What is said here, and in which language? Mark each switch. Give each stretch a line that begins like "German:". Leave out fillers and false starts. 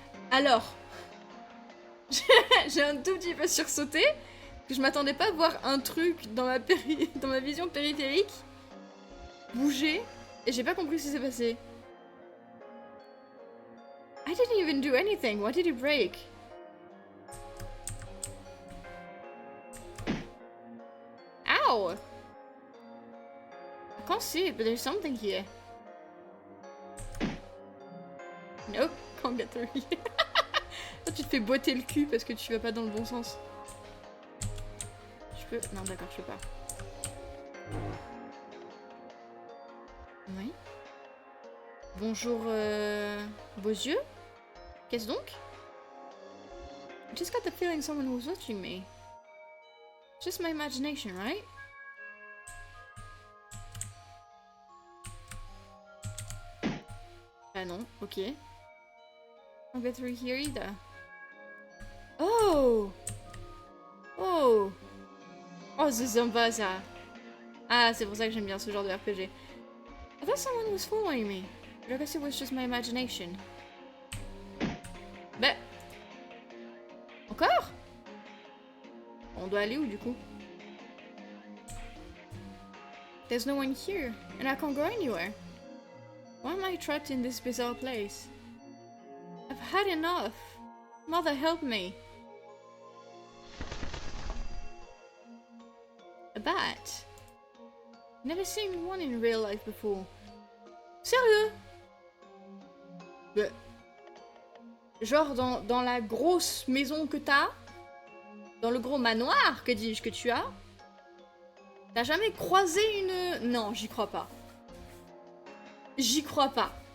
French: Alors... J'ai un tout petit peu sursauté. Que je m'attendais pas à voir un truc dans ma vision périphérique bouger. Et j'ai pas compris ce qui s'est passé.
English: I didn't even do anything. What did you break? Ow! I can't see it, but there's something here. Nope, can't get through here.
French: Toi, tu te fais boiter le cul parce que tu vas pas dans le bon sens. Je peux... Non, d'accord, je peux pas. Oui. Bonjour, vos yeux? Qu'est-ce donc?
English: I just got the feeling someone was watching me. Just my imagination, right?
French: Ah non, ok.
English: I'll get through here either.
French: Oh! Oh! Oh, c'est sympa ça! Ah, c'est pour ça que j'aime bien ce genre de RPG.
English: I thought someone was following me. But I guess it was just my imagination.
French: Bah... Encore? On doit aller où du coup?
English: There's no one here, and I can't go anywhere. Why am I trapped in this bizarre place? I've had enough. Mother, help me. A bat? Never seen one in real life before.
French: Sérieux? Genre dans la grosse maison que t'as, dans le gros manoir, que dis-je, que tu as, t'as jamais croisé une... Non, j'y crois pas. J'y crois pas.